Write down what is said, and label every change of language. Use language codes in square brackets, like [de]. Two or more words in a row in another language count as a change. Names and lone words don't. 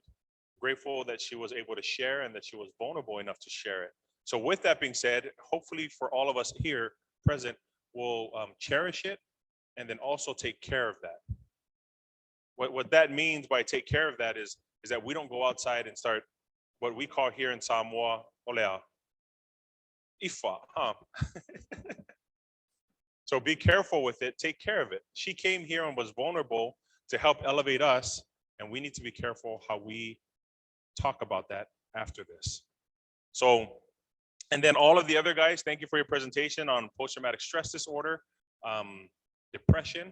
[en] Grateful that she was able to share and that she was vulnerable enough to share it. So with that being said, hopefully for all of us here present, we'll cherish it and then also take care of that. What that means by take care of that is that we don't go outside and start what we call here in Samoa, [sm] olea, ifa, [en] huh? So be careful with it, take care of it. She came here and was vulnerable to help elevate us, and we need to be careful how we talk about that after this. So, and then all of the other guys, thank you for your presentation on post-traumatic stress disorder, depression.